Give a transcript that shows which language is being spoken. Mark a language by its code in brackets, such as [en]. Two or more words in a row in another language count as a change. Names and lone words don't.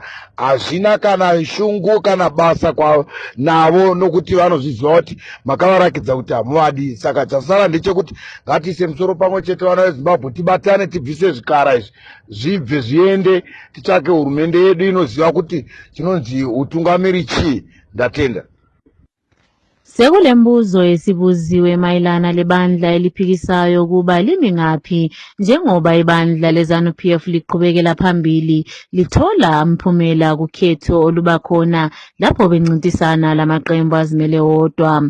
[sn] Hazvina kana shungu kana basa navo, nokuti vanozviziva kuti makavarakidza kuti hamuvadi. Saka chasara ndechekuti ngatiise musoro pamwe chete vana vezimbabwe, tibatane, tibvise zvikara izvi zvibve zviende, titsvake hurumende yedu inoziva kuti chinonzi utungamiri chii. Ndatenda. [nd] Sekule mbuzo esibuziwe mayelana lebandla eliphikisayo kuba limi ngaphi njengoba ibandla leZANU-PF liqhubekela phambili lithola umphumela kukhetho olubakhona lapho bencintisana lamaqembu azimele wodwa.